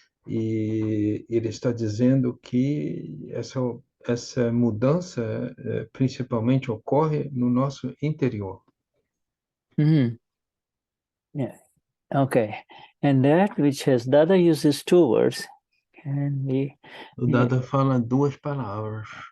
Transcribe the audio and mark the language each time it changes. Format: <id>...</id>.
<pt>E ele está dizendo que essa mudança principalmente ocorre no nosso interior.</pt> <en>Yeah. Okay. And that which has, Dada uses two words, and</en> <pt>O Dada fala duas palavras.</pt>